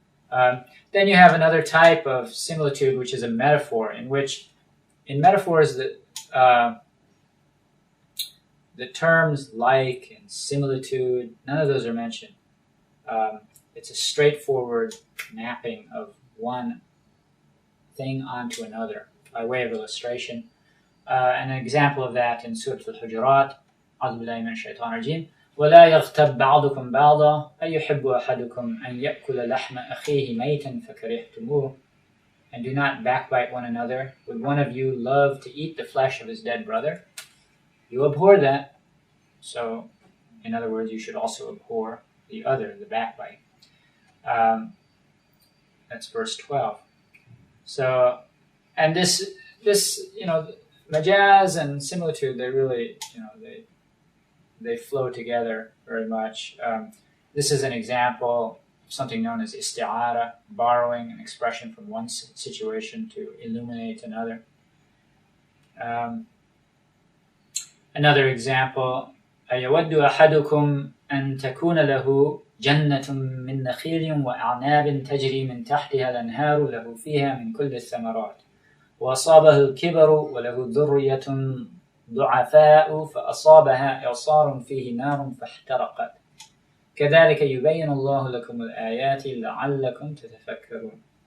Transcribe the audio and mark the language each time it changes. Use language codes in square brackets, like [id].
[en] Then you have another type of similitude, which is a metaphor, in metaphors the terms like and similitude, none of those are mentioned. It's a straightforward mapping of one thing onto another by way of illustration. And an example of that in Surah Al-Hujurat, [ar] أعوذ بالله من الشيطان الرجيم ولا يغتب بعضكم بعضا أيحب أحدكم أن يأكل لحم أخيه ميتا فكرهتموه. [en] And do not backbite one another. Would one of you love to eat the flesh of his dead brother? You abhor that. So, in other words, you should also abhor the other, the backbite. That's verse 12. So, and this, majaz and similitude, they really, they flow together very much. This is an example of something known as isti'ara, borrowing an expression from one situation to illuminate another. Another example, [ar] أَيَوَدُّ أَحَدُكُمْ أَن تَكُونَ لَهُ جَنَّةٌ مِّن نَخِيلٍ وَأَعْنَابٍ تَجْرِي مِن تَحْتِهَا الْأَنْهَارُ لَهُ فِيهَا مِن كُلِّ الثَّمَرَاتِ وأصابه الكبر وله ذرية ضعفاء فأصابها إعصار فيه نار فاحترقت كذلك يبين الله لكم الآيات لعلكم تتفكرون.